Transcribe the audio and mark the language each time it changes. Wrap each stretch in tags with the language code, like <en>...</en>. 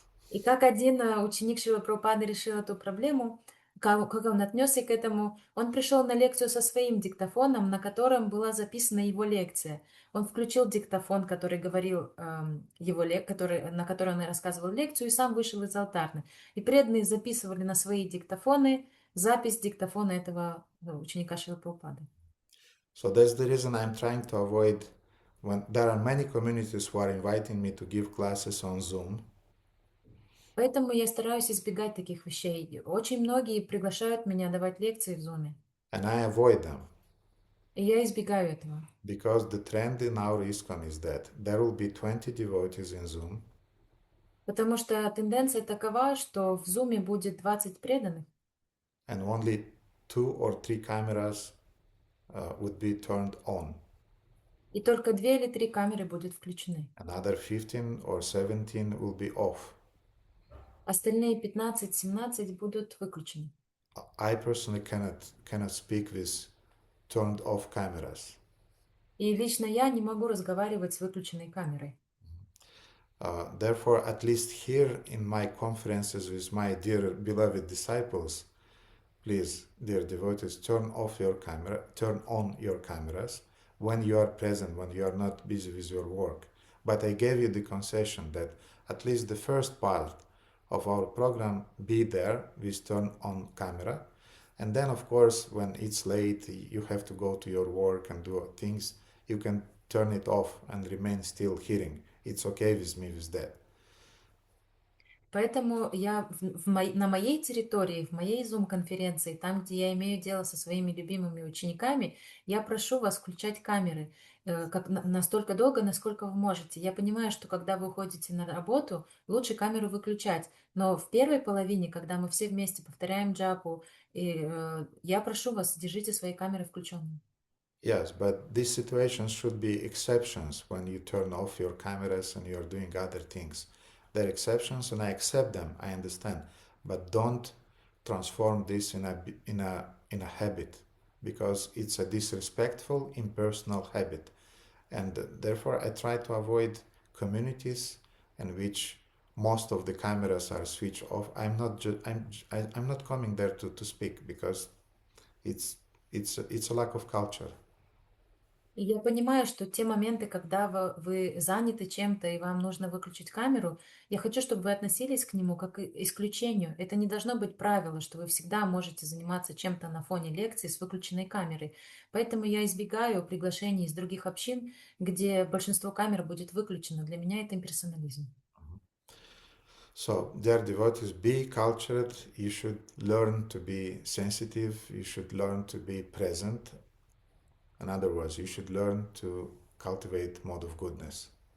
<ru>И как один ученик Шрилы Прабхупады решил эту проблему, как он отнесся к этому, он пришел на лекцию со своим диктофоном, на котором была записана его лекция. Он включил диктофон, который говорил на который он рассказывал лекцию, и сам вышел из алтарной. И преданные записывали на свои диктофоны запись диктофона этого ученика Шрилы Прабхупады.</ru> <en>So that's the reason I'm trying to avoid, when there are many communities who are inviting me to give classes on Zoom.</en> <ru>Поэтому я стараюсь избегать таких вещей. Очень многие приглашают меня давать лекции в Zoom.</ru> <en>And I avoid them.</en> <ru>И я избегаю этого.</ru> <en>Because the trend in our ISKCON is that there will be 20 devotees in Zoom.</en> <ru>Потому что тенденция такова, что в Zoom будет 20 преданных.</ru> <en>And only 2 or 3 cameras would be turned on.</en> <ru>И только 2 или 3 камеры будут включены.</ru> <en>Another 15 or 17 will be off.</en> <ru>Остальные 15-17 будут выключены.</ru> <en>I personally cannot speak with turned off cameras.</en> <ru>И лично я не могу разговаривать с выключенной камерой.</ru> <en>Therefore, at least here in my conferences with my dear beloved disciples, please, dear devotees, turn on your cameras when you are present, when you are not busy with your work. But I gave you the concession that at least the first part of our program be there with turn on camera. And then, of course, when it's late, you have to go to your work and do things, you can turn it off and remain still hearing. It's okay with me with that.</en> <ru>Поэтому я на моей территории, в моей Zoom-конференции, там, где я имею дело со своими любимыми учениками, я прошу вас включать камеры настолько долго, насколько вы можете. Я понимаю, что когда вы уходите на работу, лучше камеру выключать. Но в первой половине, когда мы все вместе повторяем джапу, я прошу вас, держите свои камеры включенными.</ru> <en>Yes, but these situations should be exceptions when you turn off your cameras and you're doing other things. They're exceptions and I accept them, I understand. But don't transform this in a habit, because it's a disrespectful, impersonal habit. And therefore I try to avoid communities in which most of the cameras are switched off. I'm not coming there to speak, because it's a lack of culture.</en> <ru>И я понимаю, что те моменты, когда вы заняты чем-то и вам нужно выключить камеру, я хочу, чтобы вы относились к нему как к исключению. Это не должно быть правило, что вы всегда можете заниматься чем-то на фоне лекции с выключенной камерой. Поэтому я избегаю приглашений из других общин, где большинство камер будет выключено. Для меня это имперсонализм.</ru> <en>So, dear devotees, be cultured. You should learn to be sensitive. You should learn to be present. In other words, you should learn to cultivate mode of goodness.</en>